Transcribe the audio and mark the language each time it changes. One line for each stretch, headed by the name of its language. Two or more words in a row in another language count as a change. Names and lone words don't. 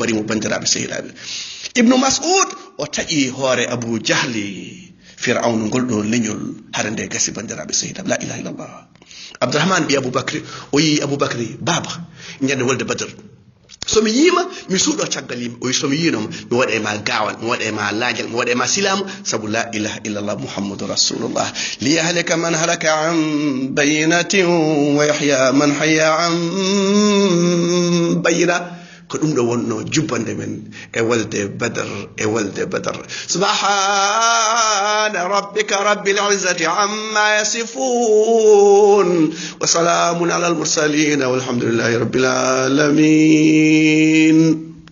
Fula: mbarimo bandiraɓe sehilaɓe ibnu mas'ud o taƴi hoore abou diahli fir'aunu ngolɗo leñol hara nde gasi bandiraɓe sehilaɓe
Arabic: لا إله إلا الله
Fula: abdourahmane ɓi aboubacry o yi aboubacry baba ñande wolde badr somi yima mi suuɗo caggal yimɓe o wi somi yinoma mi waɗe ma gawal mi waɗe ma laajal mi waɗe ma silamu saabu
Arabic: لا إله إلا الله محمد رسول الله ليهلك من هلك عن بينة ويحيى من حي عن bayina
Fula: ko ɗum ɗo wonno jubbande men e walde badar
Arabic: سبحان ربك رب العزة عما يصفون وسلام على المرسلين والحمد لله رب العالمين